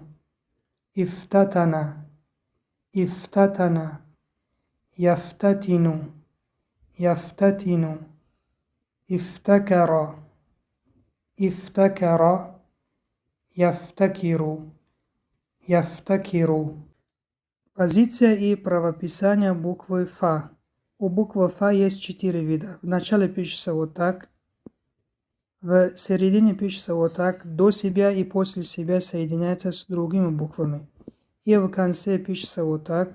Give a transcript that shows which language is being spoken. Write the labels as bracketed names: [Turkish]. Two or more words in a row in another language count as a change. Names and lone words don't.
[Arabic] افتتن. افتتن. يفتتن. يفتتن. افتكر. افتكر. يفتكر. يفتكر. [Russian] Позиция и правописание буквы Фа. У буквы Фа есть 4 вида. В начале пишется вот так. В середине пишется вот так. До себя и после себя соединяется с другими буквами. И в конце пишется вот так.